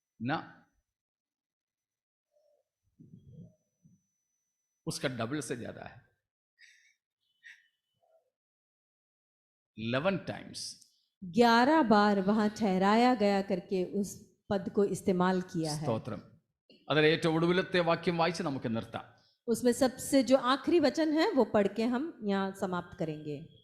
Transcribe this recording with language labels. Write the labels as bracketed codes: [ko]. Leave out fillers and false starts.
[hi] ना, उसका डबल से ज्यादा है, 11 टाइम्स, 11 बार वहां ठहराया गया करके उस पद को इस्तेमाल किया है। [ml] സ്തോത്രം. അതിൽ ഏറ്റവും ഒടുവിലത്തെ വാക്യം വായിച്ച് നമുക്ക് നിർത്താം. [hi] उसमें सबसे जो आखिरी वचन है वो पढ़ के हम यहाँ समाप्त करेंगे।